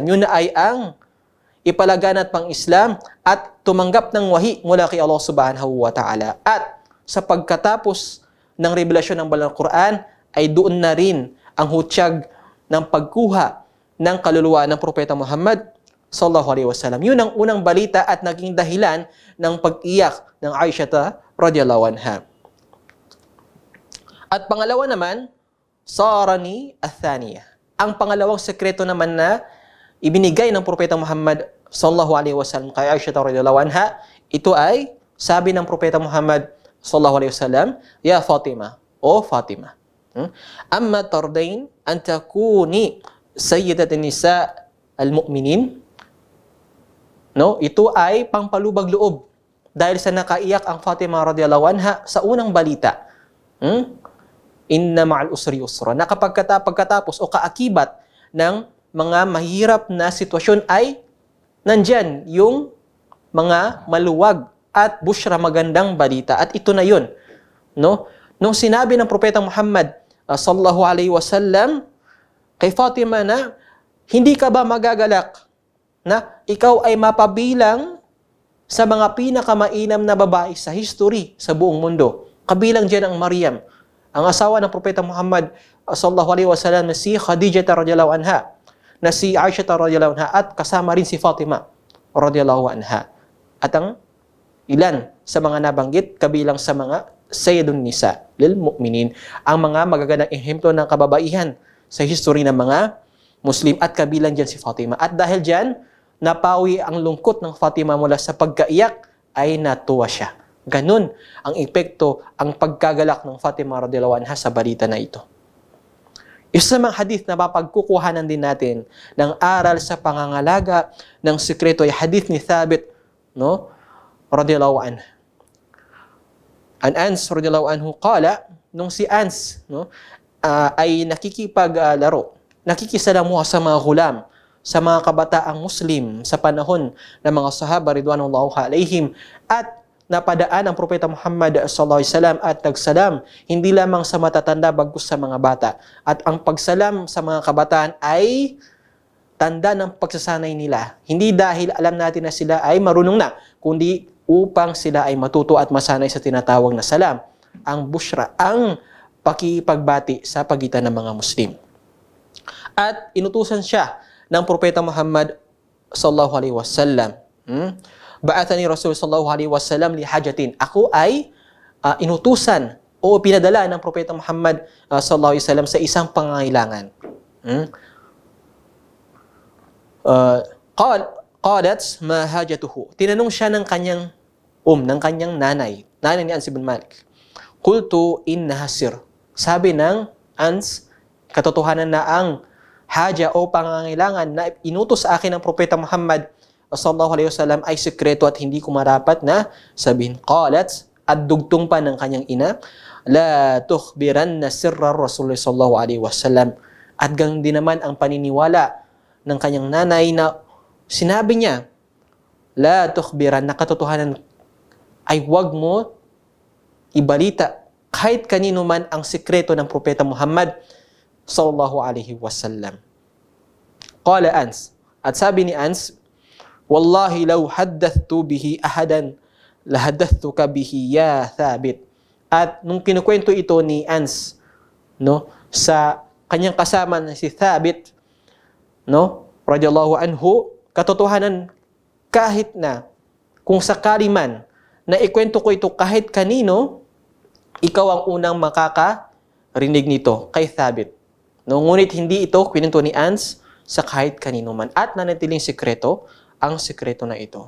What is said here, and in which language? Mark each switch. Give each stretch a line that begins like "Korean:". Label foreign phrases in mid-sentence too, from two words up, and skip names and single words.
Filipino: Yun ay ang ipalaganap pang Islam at tumanggap ng wahi mula kay Allah
Arabic: سبحانه وتعالى.
Filipino: At sa pagkatapos ng revelasyon ng banal na Quran ay doon na rin ang hutyag ng pagkuha ng kaluluwa ng Propeta Muhammad
Arabic: صلى الله عليه وسلم.
Filipino: Yun ang unang balita at naging dahilan ng pag-iyak ng Aisha
Arabic: رضي الله عنها.
Filipino: At pangalawa naman,
Arabic: السر الثاني.
Filipino: Ang pangalawang sekreto naman na ibinigay ng Propeta Muhammad
Arabic: صلى الله عليه وسلم
Filipino: kay Aisha
Arabic: رضي الله عنها,
Filipino: ito ay sabi ng Propeta Muhammad
Arabic: صلى الله عليه وسلم، يا فاطمة, o Fatima, أما ترضين أن تكوني سيدة نساء المؤمنين.
Filipino: No, ito ay pangpalubag loob dahil sa nakaiyak ang Fatima
Arabic: رضي الله عنها
Filipino: sa unang balita.
Arabic: إن مع العسر يسرا.
Filipino: Na pagkatapos o kaakibat ng mga mahirap na sitwasyon ay nandyan yung mga maluwag at busyra, magandang balita. At ito na yun. No? Nung sinabi ng Propeta Muhammad
Arabic: صلى الله عليه وسلم
Filipino: kay Fatima na, hindi ka ba magagalak na ikaw ay mapabilang sa mga pinakamainam na babae sa history sa buong mundo? Kabilang dyan ang Maryam, ang asawa ng Propeta Muhammad
Arabic: صلى الله عليه وسلم,
Filipino: na si Khadijah
Arabic: رضي الله عنها,
Filipino: na si Aisha
Arabic: رضي الله عنها,
Filipino: at kasama rin si Fatima
Arabic: رضي الله عنها.
Filipino: At ang ilan sa mga nabanggit kabilang sa mga
Arabic: سيد النساء للمؤمنين,
Filipino: ang mga magagandang ehemplo ng kababaihan sa history ng mga Muslim, at kabilang dyan si Fatima. At dahil dyan, napawi ang lungkot ng Fatima mula sa pagkaiyak, ay natuwa siya. Ganun ang epekto, ang pagkagalak ng Fatima
Arabic: رضي الله عنها
Filipino: sa balita na ito. Isa sa mga hadith na mapagkukuhanan din natin ng aral sa pangangalaga ng sikreto ay hadith ni Thabit, no,
Arabic: رضي الله عنه. عن أنس رضي الله عنه قال,
Filipino: nung si Ans, no, ay nakikipaglaro, nakikisalamuha sa mga hulam, sa mga kabataang Muslim sa panahon ng mga sahaba
Arabic: رضوان الله عليهم,
Filipino: at na padaan ang Propeta Muhammad
Arabic: صلى الله عليه وسلم
Filipino: at nagsalam hindi lamang sa matatanda bagkus sa mga bata. At ang pagsalam sa mga kabataan ay tanda ng pagsasanay nila. Hindi dahil alam natin na sila ay marunong na, kundi upang sila ay matuto at masanay sa tinatawag na salam. Ang bushra, ang pakipagbati sa pagitan ng mga Muslim. At inutusan siya ng Propeta Muhammad
Arabic: صلى الله عليه وسلم. بعثني رسول صلى الله عليه وسلم لحاجة.
Filipino: Ako ay inutusan o pinadala ng Propeta Muhammad
Arabic: صلى الله عليه وسلم
Filipino: sa isang pangangailangan.
Arabic: قالت ما حاجته.
Filipino: Tinanong siya ng kanyang ng kanyang nanay ni Anas ibn Malik.
Arabic: قلت إنها سر.
Filipino: Sabi ng Anas, katotohanan na ang haja o pangangailangan na inutos sa akin ng Propeta Muhammad
Arabic: صلى الله عليه وسلم
Filipino: ay sekreto at hindi ko marapat na sabihin.
Arabic: Qalat,
Filipino: at dugtong pa ng kanyang ina,
Arabic: لا تخبرن سر رسول الله صلى الله عليه وسلم.
Filipino: At ganun din naman ang paniniwala ng kanyang nanay na sinabi niya,
Arabic: لا تخبرن,
Filipino: na katotohanan ay wag mo ibalita kahit kanino man ang sikreto ng Propeta Muhammad
Arabic: صلى الله عليه وسلم. قال أنس,
Filipino: at sabi ni Ans,
Arabic: والله لو حدثت به أحدا لحدثتك به يا ثابت.
Filipino: At nung kinukwento ito ni Ans, sa kanyang kasama na si Thabit,
Arabic: رضي الله عنه,
Filipino: katotohanan kahit na kung sakali man na ikwento ko ito kahit kanino, ikaw ang unang makakarinig nito kay Thabit. Ngunit hindi ito kwento ni Ans sa kahit kanino man at nanatiling sekreto ang sekreto na ito.